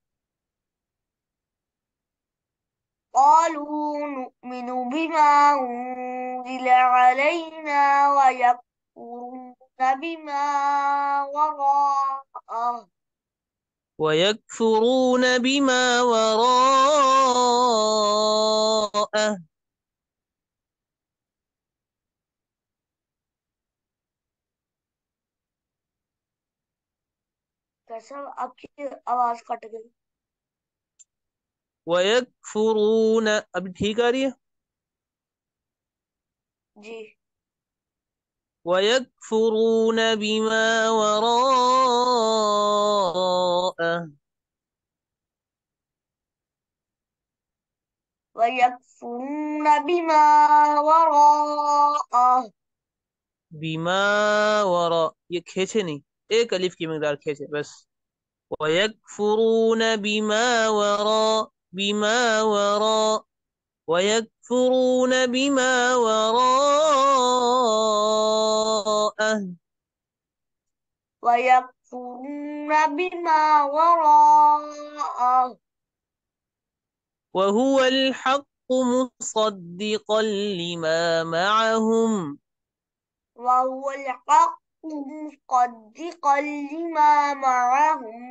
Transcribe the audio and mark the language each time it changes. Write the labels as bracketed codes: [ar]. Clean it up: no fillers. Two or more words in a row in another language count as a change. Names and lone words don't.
[ar] قالوا نؤمن بما أنزل علينا ويكفرون بما وراءه. ويكفرون بما وراءه. [hi] कैसा आपकी आवाज कट गई। वयकफुरून, अभी ठीक आ रही है। जी। [ar] ويكفرون بما وراءه. ويكفرون بما وراءه. بما وراء, [hi] ये खींचे नहीं, एक अलिफ की मकदार खींचे बस। [ar] ويكفرون بما وراء، ويكفرون بما وراءه. ويكفرون بما وراءه. وهو الحق مصدقا لما معهم. وهو الحق مصدقا لما معهم.